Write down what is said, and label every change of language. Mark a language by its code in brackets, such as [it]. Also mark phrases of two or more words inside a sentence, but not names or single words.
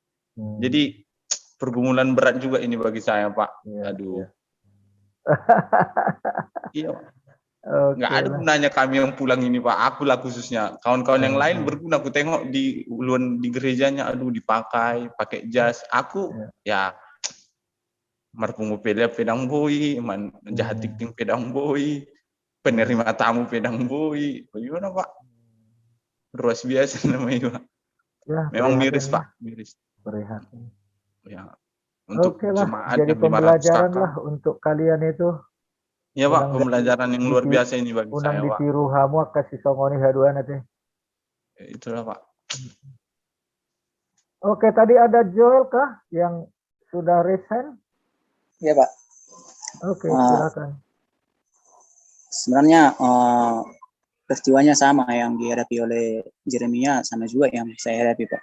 [id] Jadi pergumulan berat juga ini bagi saya Pak. Aduh. Iya Pak. Nggak ada gunanya kami yang pulang ini Pak. Aku lah khususnya. Kawan-kawan yang lain berguna. Aku tengok di uluan di gerejanya, aduh dipakai, pakai jas. Aku ya marpungu pedang boy, jahat ting pedang boy, penerima tamu pedang boy. Bagaimana Pak? Ruas biasa namanya Pak. Ya, Memang prihatin miris ya, Pak, miris. prihatin. Ya, untuk Oke lah, jemaat jadi yang 500 pembelajaran lah kakak. untuk kalian itu. Ya Pak, [bbc] Unang [id] pembelajaran yang luar biasa ini bagi [bbc] unang [id] saya Pak. [bbc] ditiru hamu kasih songoni haduan nanti. [id] Itulah Pak. Oke, tadi ada Joel kah yang sudah resign? Ya Pak. Oke, Eh, silakan. Sebenarnya peristiwanya sama yang dihadapi oleh Jeremia, sama juga yang saya hadapi Pak.